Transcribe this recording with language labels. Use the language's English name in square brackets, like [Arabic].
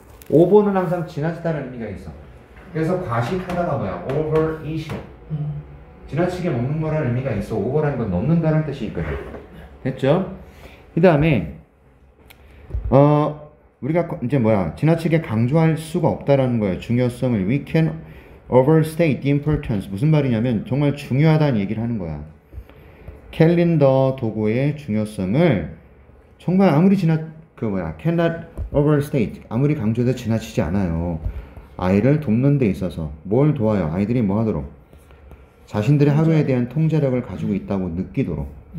[Korean] over는 항상 지나치다라는 의미가 있어. 그래서 과식하다가 뭐야? [English] overeating. [Korean] 지나치게 먹는 거라는 의미가 있어. over라는 건 넘는다는 뜻이 있거든. 됐죠? 그 다음에 우리가 이제 뭐야? 지나치게 강조할 수가 없다라는 거예요. 중요성을. [English] We can overstate the importance. [Korean] 무슨 말이냐면 정말 중요하다는 얘기를 하는 거야. 캘린더 도구의 중요성을 정말 아무리 [English] cannot overstate, [Korean] 아무리 강조해도 지나치지 않아요. 아이를 돕는 데 있어서 뭘 도와요? 아이들이 뭐 하도록? 자신들의 하루에 대한 통제력을 가지고 있다고 느끼도록.